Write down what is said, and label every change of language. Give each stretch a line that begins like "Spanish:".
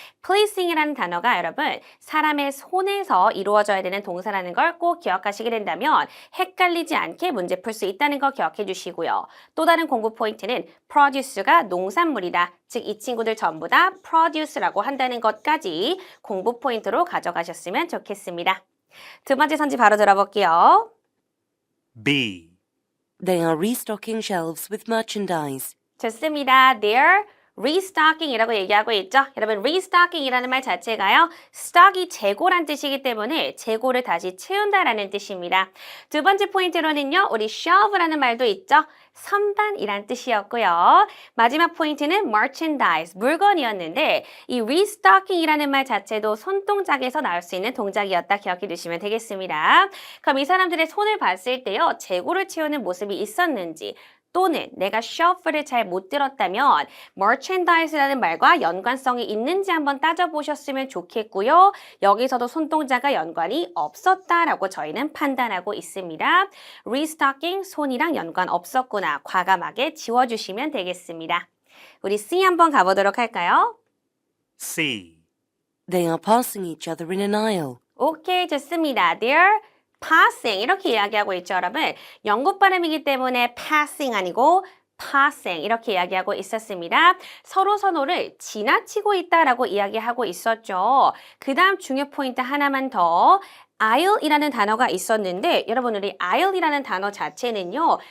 Korean: placing이라는 단어가 여러분 사람의 손에서 이루어져야 되는 동사라는 걸 꼭 기억하시게 된다면 헷갈리지 않게 문제 풀 수 있다는 거 기억해 주시고요. 또 다른 공부 포인트는 produce가 농산물이다. 즉 이 친구들 전부 다 produce라고 한다는 것까지 공부 포인트로 가져가셨으면 좋겠습니다. 두 번째 선지 바로 들어볼게요.
English: B. They are restocking shelves with merchandise.
Korean: 좋습니다.
English: They're restocking
Korean: 이라고 얘기하고 있죠. 여러분 restocking이라는 말 자체가요. stock이 재고란 뜻이기 때문에 재고를 다시 채운다라는 뜻입니다. 두 번째 포인트로는요. 우리 shelf라는 말도 있죠. 선반이란 뜻이었고요. 마지막 포인트는 merchandise, 물건이었는데 이 restocking이라는 말 자체도 손동작에서 나올 수 있는 동작이었다 기억해 두시면 되겠습니다. 그럼 이 사람들의 손을 봤을 때요. 재고를 채우는 모습이 있었는지 또는 내가 shelf를 잘 못 들었다면 merchandise라는 말과 연관성이 있는지 한번 따져보셨으면 좋겠고요. 여기서도 손동작과 연관이 없었다라고 저희는 판단하고 있습니다. restocking, 손이랑 연관 없었구나. 과감하게 지워주시면 되겠습니다. 우리 C 한번 가보도록 할까요?
English: C. They are passing each other in an aisle.
Korean: 오케이, 좋습니다.
English: They're passing
Korean: 이렇게 이야기하고 있죠, 여러분. 영국 발음이기 때문에 passing 아니고 passing 이렇게 이야기하고 있었습니다. 서로 서로를 지나치고 있다라고 이야기하고 있었죠. 그 다음 중요 포인트 하나만 더. aisle이라는 단어가 있었는데 여러분 우리 aisle이라는 단어 자체는요.